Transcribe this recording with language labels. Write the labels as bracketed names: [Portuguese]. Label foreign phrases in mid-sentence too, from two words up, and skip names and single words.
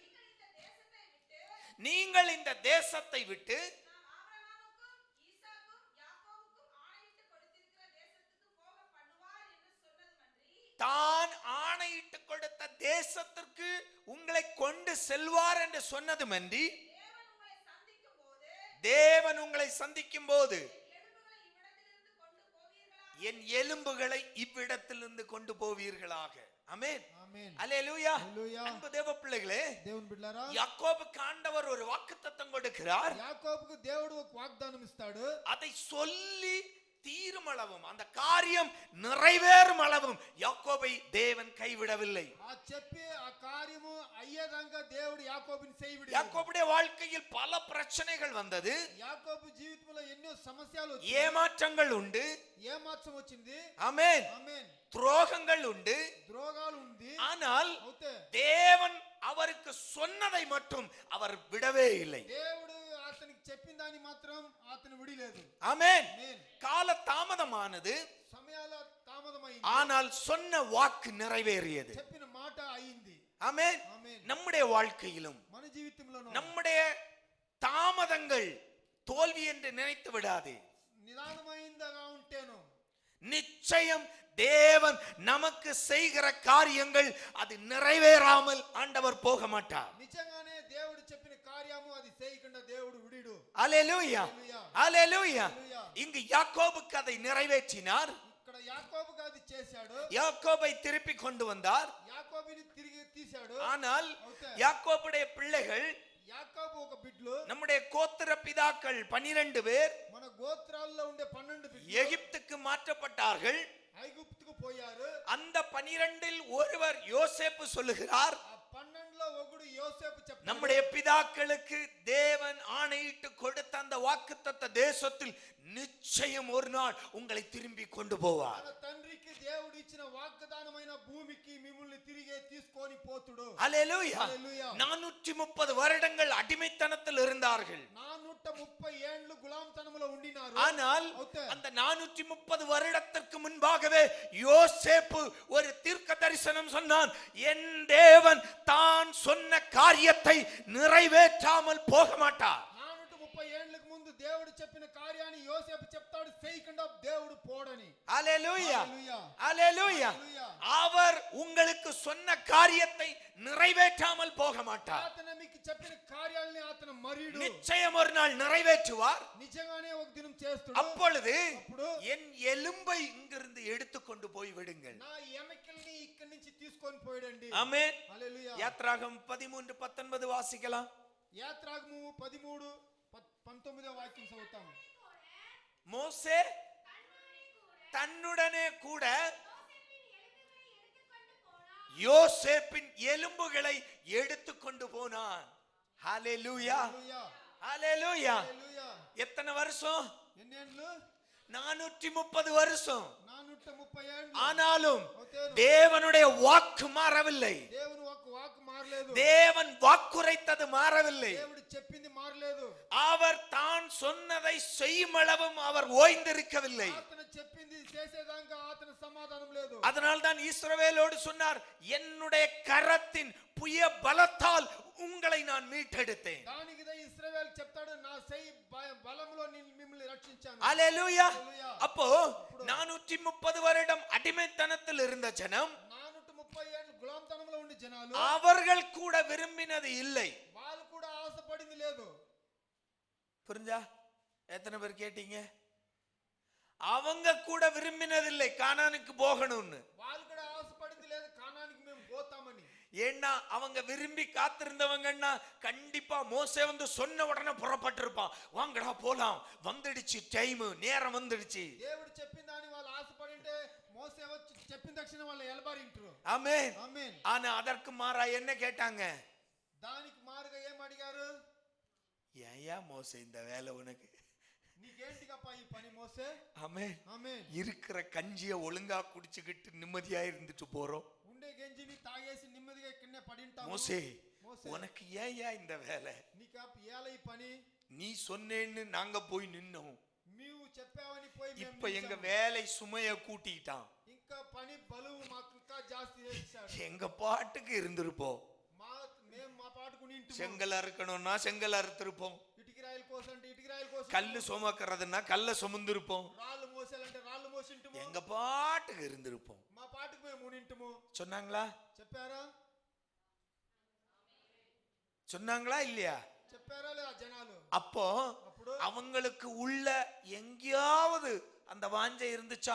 [Tamil] நீங்கள் இந்த தேசத்தை விட்டு தான் ஆணையிட்டு கொடுத்த தேசத்திற்கு உங்களை கொண்டு செல்வார் என்று சொன்னதுமன்றி, தேவன் உங்களை சந்திக்கும் போது என் எலும்புகளை இவ்விடத்திலிருந்து கொண்டு போவீர்களாக. ஆமென். [Telugu] ఆమేన్. [Tamil] அல்லேலூயா. [Telugu] హల్లెలూయా. [Tamil] அன்பு தேவ பிள்ளைகளே, [Telugu] దేవుని బిడ్డలారా, [Tamil] யாக்கோபுக்கு ஆண்டவர் ஒரு வாக்குத்தத்தம் கொடுக்கிறார். [Telugu] యాకోబుకు దేవుడు ఒక వాగ్దానం ఇస్తాడు. [Tamil] அதை சொல்லி தீருமளவும், அந்த காரியம் நிறைவேறும் அளவும் யாக்கோபை தேவன் கைவிடவில்லை. [Telugu] ఆ చెప్పి ఆ కార్యము అయ్యేదాకా దేవుడు యాకోబుని చేయవిడి. [Tamil] யாக்கோபுடைய வாழ்க்கையில் பல பிரச்சனைகள் வந்தது. [Telugu] యాకోబు జీవితంలో ఎన్నో సమస్యలు వచ్చాయి. [Tamil] ஏமாற்றங்கள் உண்டு. [Telugu] ఏమాత్రం వచ్చింది. [Tamil] ஆமென். [Telugu] ఆమేన్. [Tamil] துரோகங்கள் உண்டு. [Telugu] ద్రోగాలు ఉంది. [Tamil] ஆனால் [Telugu] అవుతే [Tamil] தேவன் அவருக்கு சொன்னதை மட்டும் அவர் விடவே இல்லை. [Telugu] దేవుడు అతనికి చెప్పిన దాన్ని మాత్రం అతను విడిలేదు. [Tamil] ஆமென். [Telugu] ఆమేన్. [Tamil] கால தாமதமானது, [Telugu] సమయాల తామదమైంది. [Tamil] ஆனால் சொன்ன வாக்கு நிறைவேறியது. [Telugu] చెప్పిన మాట అయింది. [Tamil] ஆமென். [Telugu] ఆమేన్. [Tamil] நம்முடைய வாழ்க்கையிலும் [Telugu] మన జీవితంలోనూ [Tamil] நம்முடைய தாமதங்கள் தோல்வி என்று நினைத்து விடாதே. [Telugu] నిదానమైందిగా ఉంటేను [Tamil] நிச்சயம் தேவன் நமக்கு செய்கிற காரியங்கள் அது நிறைவேறாமல் ஆண்டவர் போக மாட்டார். [Telugu] నిజంగానే దేవుడు చెప్పిన కార్యము అది చేయకుండా దేవుడు విడిడు. [Tamil] அல்லேலூயா. அல்லேலூயா. [Telugu] హల్లెలూయా. [Tamil] இங்கு யாக்கோபுக்கு அதை நிறைவேற்றினார். [Telugu] ఇక్కడ యాకోబుకు అది చేశాడు. [Tamil] யாக்கோபை திருப்பி கொண்டு வந்தார். [Telugu] యాకోబుని తిరిగి తీశాడు. [Tamil] ஆனால் [Telugu] అవుతే [Tamil] யாக்கோபுடைய பிள்ளைகள், [Telugu] యాకోబు ఒక బిడ్డలు, [Tamil] நம்முடைய கோத்திர பிதாக்கள் 12 பேர் [Telugu] మన గోత్రాల్లో ఉండే 12 బిడ్డలు [Tamil] எகிப்துக்கு மாற்றப்பட்டார்கள். [Telugu] ఐగుప్తుకు పోయారు. [Tamil] அந்த 12இல் ஒருவர் யோசேப்பு சொல்லுகிறார், [Telugu] ఆ 12లో ఒకడు యోసేపు చెప్పాడు, [Tamil] நம்முடைய பிதாக்களுக்கு தேவன் ஆணையிட்டு கொடுத்த அந்த வாக்குத்தத்த தேசத்தில் நிச்சயம் ஒரு நாள் உங்களை திரும்பி கொண்டு போவார். [Telugu] మన తండ్రికి దేవుడు ఇచ్చిన వాగ్దానమైన భూమికి మిమ్మల్ని తిరిగి తీసుకొని పోతుడు. [Tamil] அல்லேலூயா. [Telugu] హల్లెలూయా. [Tamil] 430 வருடங்கள் அடிமைத்தனத்தில் இருந்தார்கள். [Telugu] 430 ఏండ్లు గులాంతనములో ఉండినారు. [Tamil] ஆனால் [Telugu] అవుతే [Tamil] அந்த 430 வருடத்திற்கு முன்பாகவே யோசேப்பு ஒரு தீர்க்க தரிசனம் சொன்னான், என் தேவன் தான் சொன்ன காரியத்தை நிறைவேற்றாமல் போக மாட்டார். [Telugu] 430 ఏండ్లకు ముందు దేవుడు చెప్పిన కార్యాన్ని యోసేపు చెప్తాడు, చేయకుండా దేవుడు పోడని. [Tamil] ஹalleluya [Telugu] హల్లెలూయా. [Tamil] ஹalleluya [Telugu] హల్లెలూయా. [Tamil] அவர் உங்களுக்கு சொன்ன காரியத்தை நிறைவேற்றாமல் போக மாட்டார். [Telugu] అతను మీకు చెప్పిన కార్యాలని అతను మరీడు [Tamil] நிச்சயம் ஒரு நாள் நிறைவேற்றுவார். [Telugu] నిజంగానే ఒక దినం చేస్తాడు. [Tamil] அப்பொழுது [Telugu] అప్పుడు [Tamil] என் எலும்பை இங்கிருந்து எடுத்துக்கொண்டு போய் விடுங்கள். [Telugu] నా ఎముకల్ని ఇక్కడి నుంచి తీసుకొని పోయాడండి. [Tamil] ஆமென். [Telugu] హల్లెలూయా. [Tamil] யாத்ராகமம் 13:19 வாசிக்கலாம். [Telugu] యాత్రాగము 13:19 వాక్యం చదువుతాం. [Tamil] மோசே தன்னுடனே கூட யோசேப்பின் எலும்புகளை எடுத்துக்கொண்டு போனான். ஹalleluya [Telugu] హల్లెలూయా. [Tamil] ஹalleluya. [Telugu] హల్లెలూయా. [Tamil] எத்தனை வருஷம்? [Telugu] ఎన్ని ఏండ్లు? [Tamil] 430 வருஷம். [Telugu] 430 ఏండ్లు. [Tamil] ஆனாலும் [Telugu] అవుతేను [Tamil] தேவனுடைய வாக்கு மாறவில்லை. [Telugu] దేవుని ఒక వాక్ మారలేదు. [Tamil] தேவன் வாக்குரைத்தது மாறவில்லை. [Telugu] దేవుడు చెప్పింది మారలేదు. [Tamil] அவர் தான் சொன்னதை செய்யும் அளவும் அவர் ஓய்ந்திருக்கவில்லை. [Telugu] అతను చెప్పింది చేసేదాకా అతను సమాధానం లేదు. [Tamil] அதனால் தான் இஸ்ரவேலோடு சொன்னார், என்னுடைய கரத்தின் புய பலத்தால் உங்களை நான் மீட்டெடுத்தேன். [Telugu] దానికి ఇశ్రాయేలు చెప్తాడు, నా సై బలములో నేను మిమ్మల్ని రక్షించాను. [Tamil] ஹalleluya. [Telugu] హల్లెలూయా. [Tamil] அப்போ 430 வருடம் அடிமைத்தனத்தில் இருந்த ஜனம் [Telugu] 430 ఏళ్ళు గులాంతనంలో ఉండే జనాలు [Tamil] அவர்கள் கூட விரும்பினது இல்லை. [Telugu] వాళ్ళు కూడా ఆశపడింది లేదు. [Tamil] புரிஞ்சா? எத்தனை பேர் கேட்டீங்க? அவங்க கூட விரும்பினதில்லை கானானுக்கு போகணும்னு. [Telugu] వాళ్ళు కూడా ఆశపడింది లేదు కానానికి మేము పోతామని. [Tamil] ஏன்னா அவங்க விரும்பி காத்திருந்தவங்கன்னா கண்டிப்பா மோசே வந்து சொன்ன உடனே புறப்பட்டிருப்பான். வாங்கடா போலாம், வந்துடுச்சு டைம், நேரம் வந்துடுச்சு. [Telugu] దేవుడు చెప్పిన దాని వాళ్ళు ఆశపడింటే మోసే వచ్చి చెప్పిన తక్షణ వాళ్ళు ఎలబారింటారు. [Tamil] ஆமென். [Telugu] ఆమేన్. [Tamil] ஆனா அதற்கு மாறா என்ன கேட்டாங்க? [Telugu] దానికి మారుగా ఏం అడిగారు? [Tamil] ஏயா மோசே இந்த வேலை உனக்கு? [Telugu] నీకేంటికప్పా ఈ పని మోసే? [Tamil] ஆமென். [Telugu] ఆమేన్. [Tamil] இருக்கிற கஞ்சியை ஒழுங்கா குடிச்சுக்கிட்டு நிம்மதியா இருந்துட்டு போறோம். [Telugu] ఉండే గంజిని తాగేసి నెమ్మదిగా ఇక్కడనే పడింటాము. [Tamil] மோசே [Telugu] మోసే [Tamil] உனக்கு ஏயா இந்த வேலை? [Telugu] నీకప్ప ఏల ఈ పని? [Tamil] நீ சொன்னேன்னு நாங்க போய் நின்னோம். [Telugu] నీవు చెప్పావని పోయి మేము [Tamil] இப்ப எங்க [Telugu] నిలిచాము. [Tamil] வேலை சுமைய கூட்டிட்டான். [Telugu] ఇంకా పని బలువు మాకు ఇంకా జాస్తి చేశాడు. [Tamil] எங்க பாட்டுக்கு இருந்திருப்போம். [Telugu] మేము మా పాటుకుని ఇంటి [Tamil] செங்கல் அறுக்கணும்னா செங்கல் அறுத்திருப்போம். [Telugu] ఇటుకిరాయల కోసం అంటే ఇటుకిరాయల కోసం, [Tamil] கல்லு சுமக்கிறதுனா கல்ல சுமந்திருப்போம். [Telugu] రాళ్ళు మోసాలంటే రాళ్ళు మోసింటుము. [Tamil] எங்க பாட்டுக்கு இருந்திருப்போம். [Telugu] మా పాటుకు మేము ఉనింటుము. [Tamil] சொன்னாங்களா? [Telugu] చెప్పారా? [Tamil] சொன்னாங்களா இல்லையா? [Telugu] చెప్పారా లేదా జనాలు? [Tamil] அப்போ [Telugu] అప్పుడు [Tamil] அவங்களுக்கு உள்ள எங்கேயாவது அந்த வாஞ்சை இருந்துச்சா?